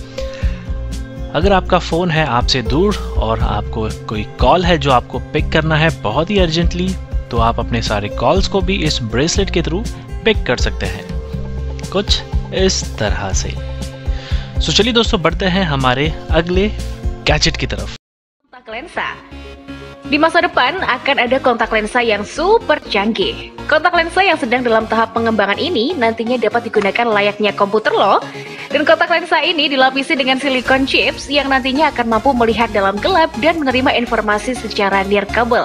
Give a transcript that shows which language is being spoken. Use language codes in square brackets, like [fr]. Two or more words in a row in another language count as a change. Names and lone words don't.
[hi] अगर आपका फ़ोन है आपसे दूर और आपको कोई कॉल है जो आपको पिक करना है बहुत ही अर्जेंटली, तो आप अपने सारे कॉल्स को भी इस ब्रेसलेट के थ्रू पिक कर सकते हैं कुछ इस तरह से। तो चलिए दोस्तों बढ़ते हैं हमारे अगले गैजेट की तरफ। [id] Kontak lensa. Di masa depan akan ada kontak lensa yang super canggih. Kontak lensa yang sedang dalam tahap pengembangan ini nantinya dapat digunakan layaknya komputer loh. Dan kontak lensa ini dilapisi dengan silikon chips yang nantinya akan mampu melihat dalam gelap dan menerima informasi secara nirkabel.